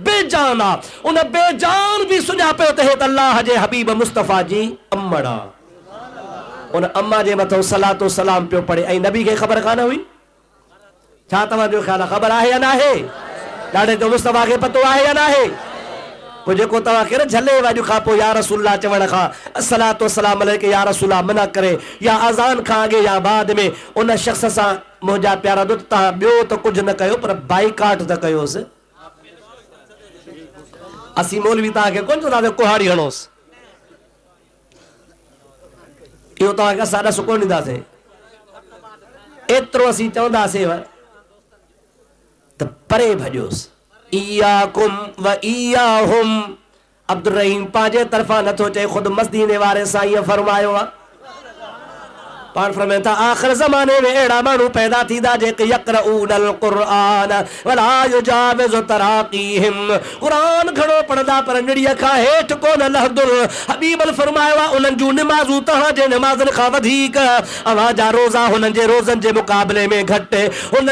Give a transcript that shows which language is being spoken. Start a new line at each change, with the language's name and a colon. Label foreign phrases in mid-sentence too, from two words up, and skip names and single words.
Sindhi: बेजान आहे उन बेजान बि सुञापियो त हे त अल्लाह जे हबीब मुस्तफ़ा जी अम्मड़ आहे उन अम्मा जे मथां सलातो सलाम पियो पढ़े ऐं नबी खे ख़बर कान हुई छा तव्हांजो ख़्यालु आहे ख़बर आहे या न आहे ॾाढे तो मुस्तफ़ा खे पतो आहे या न आहे पोइ जेको तव्हांखे न झले वाॼु खां पोइ
Arabic: يا رسول الله
Sindhi: चवण खां
Arabic: الصلاة والسلام عليك يا رسول الله
Sindhi: मना करे या अज़ान खां अॻे या बाद में उन शख़्स सां मुंहिंजा प्यारा दोस्त तव्हां ॿियो त कुझु न कयो पर बाइकाट त कयोसि असीं मौलवी तव्हांखे कोन चवंदासीं कुहाड़ी हणोसि इहो तव्हांखे असां ॾस कोन ॾींदासीं एतिरो असीं चवंदासीं त परे भॼोसि
Arabic: إياكم وإياهم
Sindhi: अब्दुल रहीम पंहिंजे तरफ़ां नथो चए ख़ुदि मदीने वारे साईं फरमायो आहे पाण फरमाइनि था आख़िर ज़माने में अहिड़ा माण्हू पैदा थींदा जेके यक़रऊनल
Arabic: قرآن ولا يجاوز تراقيهم
Sindhi: क़ुरान घणो पढ़ंदा पर निड़ीअ खां हेठि कोन लहंदुर हबीबल फरमायो आहे उन्हनि जूं निमाज़ूं तव्हांजे निमाज़नि खां वधीक अव्हां जा रोज़ा हुननि जे रोज़नि जे मुक़ाबले में घटि हुननि